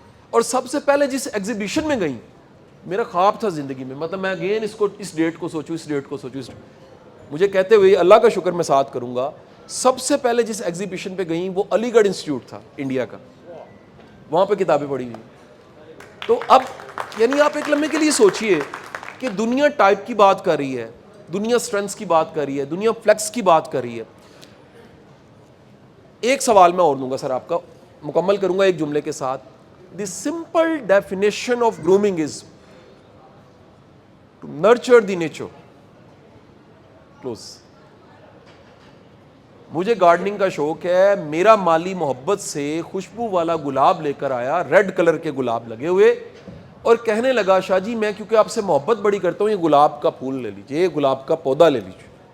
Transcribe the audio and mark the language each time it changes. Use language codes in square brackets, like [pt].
[ur] اور سب سے پہلے جس ایگزیبیشن میں گئیں, میرا خواب تھا زندگی میں, مطلب میں اگین اس ڈیٹ کو سوچوں, اس ڈیٹ کو سوچوں, مجھے کہتے ہوئے اللہ کا شکر میں ساتھ کروں گا, سب سے پہلے جس ایگزیبیشن پہ گئیں وہ علی گڑھ انسٹیٹیوٹ تھا انڈیا کا, وہاں پہ کتابیں پڑھی ہوئی. تو اب یعنی آپ ایک لمحے کے لیے سوچئے کہ دنیا ٹائپ کی بات کر رہی ہے, دنیا اسٹرینتھس کی بات کر رہی ہے, دنیا فلیکس کی بات کر رہی ہے. ایک سوال میں اور دوں گا سر آپ کا, مکمل کروں گا ایک جملے کے ساتھ. [en] The simple definition of grooming is to nurture the nature. Close. [ur] مجھے گارڈننگ کا شوق ہے, میرا مالی محبت سے خوشبو والا گلاب لے کر آیا, ریڈ کلر کے گلاب لگے ہوئے, اور کہنے لگا شاہ جی میں کیونکہ آپ سے محبت بڑی کرتا ہوں, یہ گلاب کا پھول لے لیجیے, یہ گلاب کا پودا لے لیجیے.